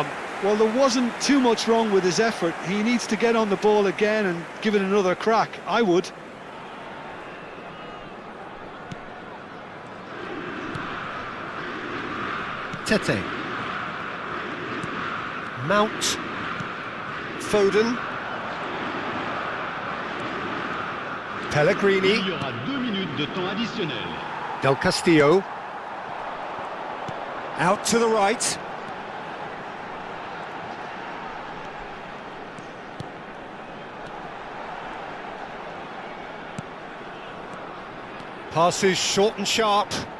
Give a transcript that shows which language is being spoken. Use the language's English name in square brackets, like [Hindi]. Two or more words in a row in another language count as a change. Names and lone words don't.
[English] Well, there wasn't too much wrong with his effort. He needs to get on the ball again and give it another crack. I would. Tete. Mount. Foden. Pellegrini. [French] Il y aura 2 minutes de temps additionnel. [English] Del Castillo. Out to the right. Passes short and sharp.